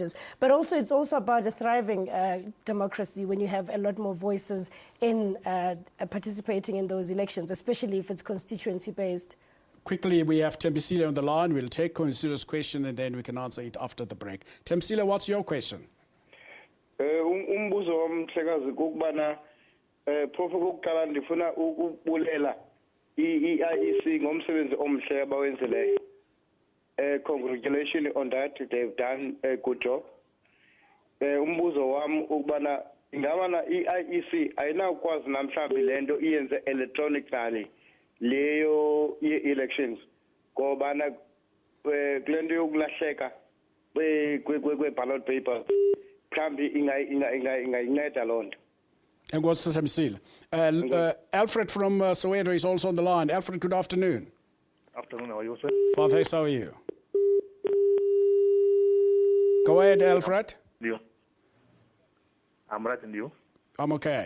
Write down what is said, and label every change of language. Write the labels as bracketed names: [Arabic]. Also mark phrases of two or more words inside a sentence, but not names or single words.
[English] But also, it's also about a thriving democracy when you have a lot more voices in participating in those elections, especially if it's constituency-based. Quickly, we have Tembisile on the line. We'll take Consider's question and then we can answer it after the break. Tembisile, what's your question? [Xhosa] Umbuzo womhlekazi ukubana phofu kokuqala ndifuna ukubulela i-IEC ngomsebenzi omhle abawenzileyo. [English] Congratulations on that. They've done a good job. [Xhosa] Umbuzo wami ukubana ingabana i-IEC ayinakwazi namhlanje lento iyenze electronically leyo elections ngobana kulento yokulahleka kwe-ballot papers mhlawumbe ingayinceda loo nto. [English] And what's the Tembisile? Alfred from Soweto is also on the line. Alfred, good afternoon. Afternoon, how are you, sir? Fine, thanks, how are you? Go ahead, Alfred. You? I'm right, and you? I'm okay.